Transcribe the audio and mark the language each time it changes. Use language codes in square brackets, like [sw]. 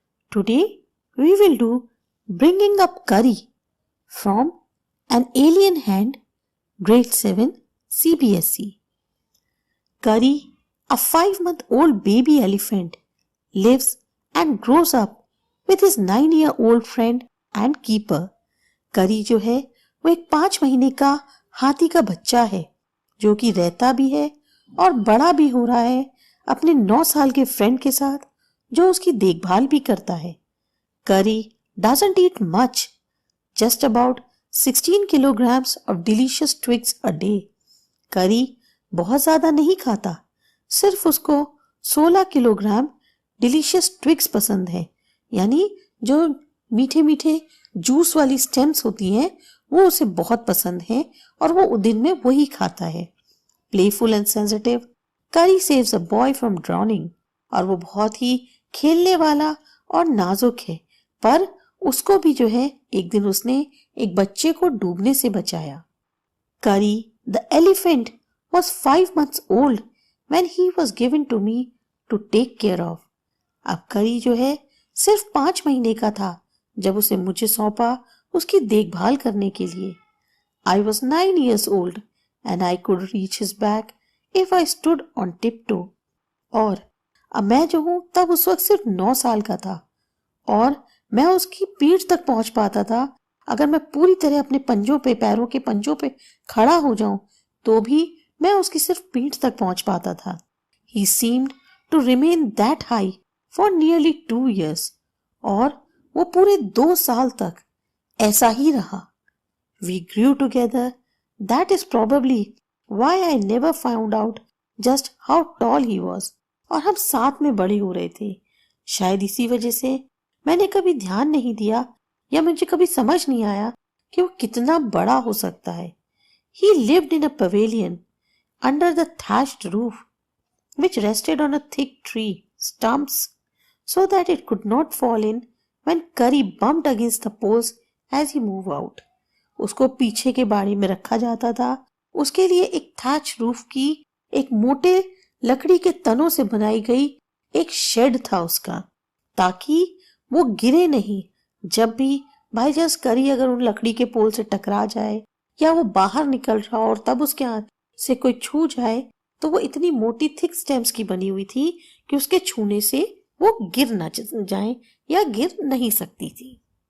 [en] Today we will do Bringing Up Curry from An Alien Hand, Grade 7 CBSE. Curry, a 5-month-old baby elephant, lives and grows up with his 9-year-old friend and keeper. [hi] Curry जो है वो एक 5 महीने का हाथी का बच्चा है जो कि रहता भी है और बड़ा भी हो रहा है अपने 9 साल के फ्रेंड के साथ जो उसकी देखभाल भी करता है. [en] Curry doesn't eat much, just about 16 kilograms of delicious twigs a day. [hi] Curry बहुत ज्यादा नहीं खाता, सिर्फ उसको 16 किलोग्राम डिलीशियस ट्विग्स पसंद है, यानी जो मीठे मीठे जूस वाली स्टेम्स होती हैं वो उसे बहुत पसंद है और वो दिन में वही खाता है. [en] Playful and sensitive, Curry saves a boy from drowning. [hi] और वो बहुत ही खेलने वाला और नाजुक है, पर उसको भी जो है एक दिन उसने एक बच्चे को डूबने से बचाया. [en] Curry, the elephant, was 5 months old when he was given to me to take care of. [hi] अब Curry जो है सिर्फ 5 महीने का था जब उसे मुझे सौंपा उसकी देखभाल करने के लिए. [en] I was 9 years old and I could reach his back if I stood on tiptoe. [hi] और अब मैं जो हूं तब उस वक्त सिर्फ 9 साल का था और मैं उसकी पीठ तक पहुंच पाता था. अगर मैं पूरी तरह अपने पंजों पे, पैरों के पंजों पे खड़ा हो जाऊं तो भी मैं उसकी सिर्फ पीठ तक पहुंच पाता था. [en] He seemed to remain that high for nearly 2 years. [hi] और वो पूरे 2 साल तक ऐसा ही रहा. [en] We grew together. That is probably why I never found out just how tall he was. [hi] और हम साथ में बड़े हो रहे थे. शायद इसी वजह से मैंने कभी ध्यान नहीं दिया या मुझे कभी समझ नहीं आया कि वो कितना बड़ा हो सकता है. [en] He lived in a pavilion under the thatched roof which rested on a thick tree stumps so that it could not fall in when Curry bumped against the poles as he moved out. [hi] उसको पीछे के बाड़ी में रखा जाता था. उसके लिए एक थैच रूफ की एक मोटे लकड़ी के तनों से बनाई गई एक शेड था उसका, ताकि वो गिरे नहीं. जब भी बाई चांस Curry अगर उन लकड़ी के पोल से टकरा जाए या वो बाहर निकल रहा और तब उसके हाथ से कोई छू जाए तो वो इतनी मोटी थिक स्टेम्स की बनी हुई थी कि उसके छूने से वो गिर ना जाए या गिर नहीं सकती थी.